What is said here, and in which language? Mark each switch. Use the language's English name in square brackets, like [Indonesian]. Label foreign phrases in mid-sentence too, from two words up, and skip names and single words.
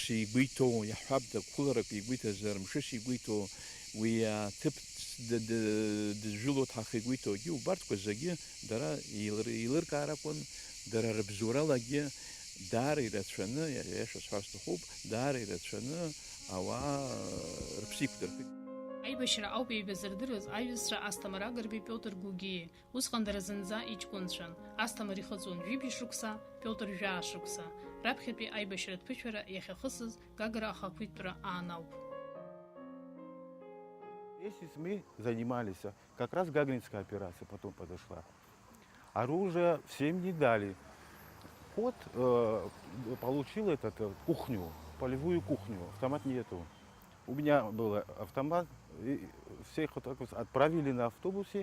[Abkhazian] игәы иҭоу, иаҳҳәап қәыларак игәы иҭазар, мшыс игәы иҭоу, уи аҭыԥ дызжәыло ҭҳаха игәы иҭоугьы, убарҭқәа зегьы дара еилыркаарақәан, дара рыбзоуралагьы даара ирацәаны, иаша сҳәар сҭахуп, даара ирацәаны ауаа рыԥсы иқәдырхеит. Аибашьра ауп еибазырдыруаз аиҩызцәа Асҭамыр Агрбеи, Пиотр Гугиеи. Усҟан дара зынӡа иҷкәынцәан. Асҭамыр ихыҵуан жәибжь шықәса, Пиотр жәаа шықәса. Раԥхьатәи аибашьратә ԥышәара иахьахысыз Гагра ахақәиҭтәра аанауп. [Russian] Здесь мы занимались, как раз Гагринская операция потом подошла. Оружие всем не дали. Кот получил кухню, полевую кухню, автомат нету. У меня был автомат, и всех вот так вот отправили на автобусе.